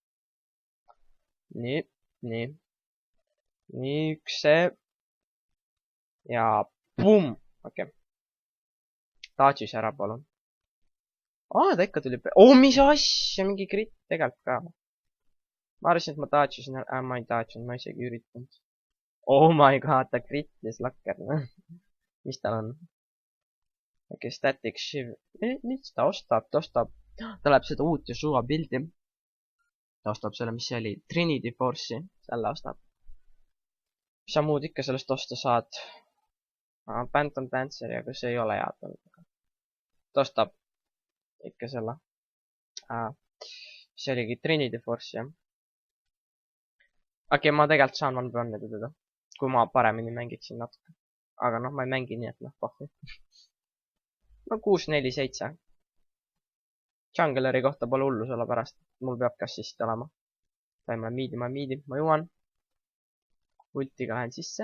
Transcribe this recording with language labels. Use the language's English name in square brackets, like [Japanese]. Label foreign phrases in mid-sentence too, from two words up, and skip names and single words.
[Estonian] Nii. Nii, üks see. Ja pum! Okei. Taatsis ära, palun. Ta ikka tuli... mis asja! Mingi crit tegelikult ka. Ma arvasin, et ma taatsisin ära. Ma ei taatsinud, ma isegi üritanud. [English] Oh my god, [Estonian] ta crit'is lakker. Mis tal on? Okei, static shiv. Mis ta ostab? Ta läheb seda uut Yeshua pildi. Ta ostab selle, mis see oli? Trinity Force'i. Selle ostab. Mis sa muud ikka sellest osta saad? Phantom Danceri, aga see ei ole hea. Ta ostab ikka selle. See oligi Trinity Force, jah. Okei, ma tegelikult saan one-v-one-ida teda. Kui ma paremini mängiksin natuke. Aga noh, ma ei mängi nii, et noh, pohvi. No 6-4-7. Jungleri kohta pole hullu, sellepärast. Mul peab ka assist olema. Ma miidi, ma jõuan. Ultiga lähen sisse.